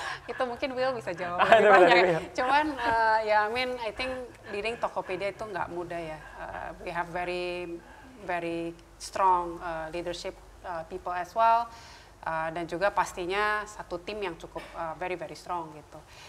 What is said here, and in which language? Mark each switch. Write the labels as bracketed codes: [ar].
[id] Itu mungkin Will bisa jawab lebih banyak. Cuman ya, [en] I think leading Tokopedia [id] itu nggak mudah ya. [en] We have very strong leadership people as well. [id] Dan juga pastinya satu tim yang cukup [en] very strong [id] gitu.